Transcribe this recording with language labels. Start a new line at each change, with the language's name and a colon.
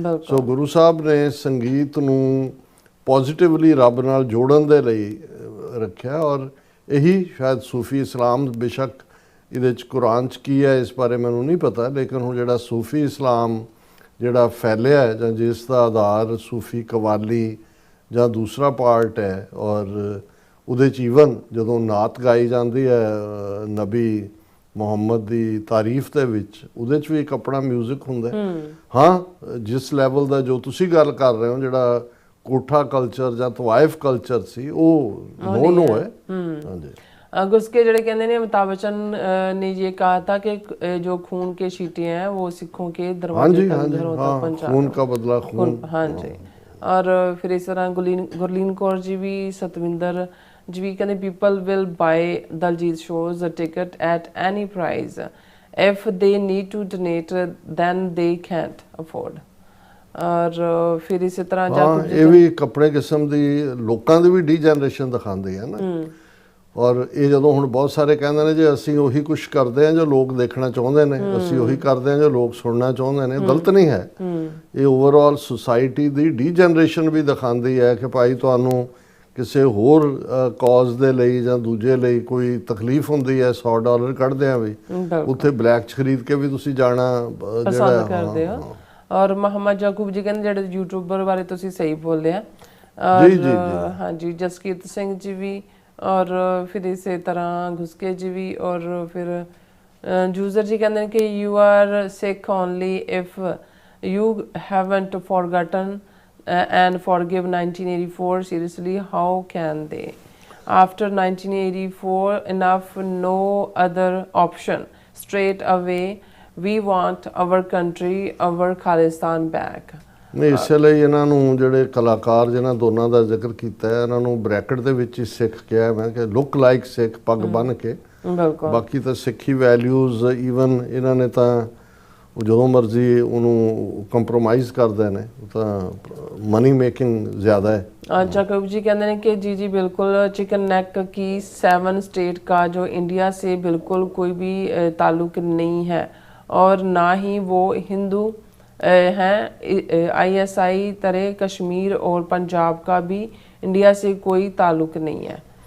Punjabi: ਸੋ ਗੁਰੂ ਸਾਹਿਬ ਨੇ ਸੰਗੀਤ ਨੂੰ ਪੋਜ਼ਿਟਿਵਲੀ ਰੱਬ ਨਾਲ ਜੋੜਨ ਦੇ ਲਈ ਰੱਖਿਆ ਔਰ ਇਹੀ ਸ਼ਾਇਦ ਸੂਫੀ ਇਸਲਾਮ, ਬੇਸ਼ੱਕ ਇਹਦੇ 'ਚ ਕੁਰਾਨ 'ਚ ਕੀ ਹੈ ਇਸ ਬਾਰੇ ਮੈਨੂੰ ਨਹੀਂ ਪਤਾ, ਲੇਕਿਨ ਹੁਣ ਜਿਹੜਾ ਸੂਫੀ ਇਸਲਾਮ ਜਿਹੜਾ ਫੈਲਿਆ ਹੈ ਜਾਂ ਜਿਸ ਦਾ ਆਧਾਰ ਸੂਫੀ ਕਵਾਲੀ ਜਾਂ ਦੂਸਰਾ ਪਾਰਟ ਹੈ ਔਰ ਉਹਦੇ 'ਚ ਈਵਨ ਜਦੋਂ ਨਾਤ ਗਾਈ ਜਾਂਦੀ ਹੈ ਨਬੀ ਮੁਹੰਮਦ ਦੀ ਤਾਰੀਫ ਦੇ ਵਿੱਚ, ਉਹਦੇ 'ਚ ਵੀ ਇੱਕ ਆਪਣਾ ਮਿਊਜ਼ਿਕ ਹੁੰਦਾ। ਹਾਂ ਜਿਸ ਲੈਵਲ ਦਾ ਜੋ ਤੁਸੀਂ ਗੱਲ ਕਰ ਰਹੇ ਹੋ ਜਿਹੜਾ ਕੋਠਾ ਕਲਚਰ ਜਾਂ ਤਵਾਇਫ ਕਲਚਰ ਸੀ ਉਹ ਨੋ ਹੈ। ਹਾਂਜੀ
Hindi: गुस्के जड़े कहते हैं अमिताभ बच्चन ने ये कहा था कि जो खून के छींटे हैं वो सिखों के दरवाजे तक घरों तक पहुंचा, खून का बदला खून। हाँ जी। और फिर इस तरह गुरलीन कौर जी भी, सतविंदर जी भी कहते
English: People will buy Diljit shows a ticket at any price if they need to donate then they can't afford.
Hindi: और फिर इसी तरह
Punjabi: ਇਹ ਵੀ ਇੱਕ ਆਪਣੇ ਕਿਸਮ ਦੀ ਲੋਕਾਂ ਦੀ ਵੀ ਡੀ ਜਨਰੇਸ਼ਨ ਦਿਖਾਉਂਦੀ ਹੈ ਨਾ। ਔਰ ਇਹ ਜਦੋਂ ਹੁਣ ਬਹੁਤ ਸਾਰੇ ਕਹਿੰਦੇ ਨੇ ਜੇ ਅਸੀਂ ਉਹੀ ਕੁਝ ਕਰਦੇ ਹਾਂ ਜੋ ਲੋਕ ਦੇਖਣਾ ਚਾਹੁੰਦੇ ਨੇ, ਅਸੀਂ ਉਹੀ ਕਰਦੇ ਹਾਂ ਜੋ ਲੋਕ ਸੁਣਨਾ ਚਾਹੁੰਦੇ ਨੇ, ਗਲਤ ਨਹੀਂ ਹੈ। ਇਹ ਓਵਰਆਲ ਸੁਸਾਇਟੀ ਦੀ ਡੀ ਜਨਰੇਸ਼ਨ ਵੀ ਦਿਖਾਉਂਦੀ ਹੈ ਕਿ ਭਾਈ ਤੁਹਾਨੂੰ ਕਿਸੇ ਹੋਰ ਕਾਜ਼ ਦੇ ਲਈ ਜਾਂ ਦੂਜੇ ਲਈ ਕੋਈ ਤਕਲੀਫ ਹੁੰਦੀ ਹੈ, $100 ਕੱਢਦੇ ਆ ਵੀ ਉੱਥੇ ਬਲੈਕ 'ਚ ਖਰੀਦ ਕੇ ਵੀ ਤੁਸੀਂ ਜਾਣਾ ਪਸੰਦ ਕਰਦੇ ਹੋ। ਔਰ ਮੁਹੰਮਦ ਯਾਕੂਬ ਜੀ ਕਹਿੰਦੇ ਜਿਹੜੇ ਯੂਟਿਊਬਰ ਬਾਰੇ ਤੁਸੀਂ ਸਹੀ ਬੋਲਦੇ ਆ,
Hindi: और जी, जी। हाँ जी जसकीरत सिंह जी भी, और फिर इसी तरह घुसके जी भी, और फिर जूजर जी कहते हैं कि
English: You are Sikh only if you haven't forgotten and forgive 1984 seriously how can they after 1984 enough no other option straight away we want our country our Khalistan back।
Punjabi: ਨਹੀਂ ਇਸੇ ਲਈ ਇਹਨਾਂ ਨੂੰ ਜਿਹੜੇ ਕਲਾਕਾਰ ਜਿਨ੍ਹਾਂ ਦੋਨਾਂ ਦਾ ਜ਼ਿਕਰ ਕੀਤਾ ਹੈ ਇਹਨਾਂ ਨੂੰ ਬ੍ਰੈਕਟ ਦੇ ਵਿੱਚ ਹੀ ਸਿੱਖ ਕਿਹਾ ਮੈਂ ਕਿ ਲੁੱਕ ਲਾਈਕ ਸਿੱਖ ਪੱਗ ਬੰਨ੍ਹ ਕੇ। ਬਿਲਕੁਲ ਬਾਕੀ ਤਾਂ ਸਿੱਖੀ ਵੈਲਿਊਜ਼ ਈਵਨ ਇਹਨਾਂ ਨੇ ਤਾਂ ਉਹ ਜਦੋਂ ਮਰਜ਼ੀ ਉਹਨੂੰ ਕੰਪਰੋਮਾਈਜ਼ ਕਰਦੇ ਨੇ, ਉਹ ਤਾਂ ਮਨੀ ਮੇਕਿੰਗ ਜ਼ਿਆਦਾ ਹੈ।
Hindi: जाकब जी कहते हैं कि जी जी बिल्कुल चिकन नेक की 7 स्टेट का जो इंडिया से बिल्कुल कोई भी ताल्लुक नहीं है और ना ही वो हिंदू हैं। ISI तरह कश्मीर और पंजाब का भी इंडिया से कोई ताल्लुक नहीं है।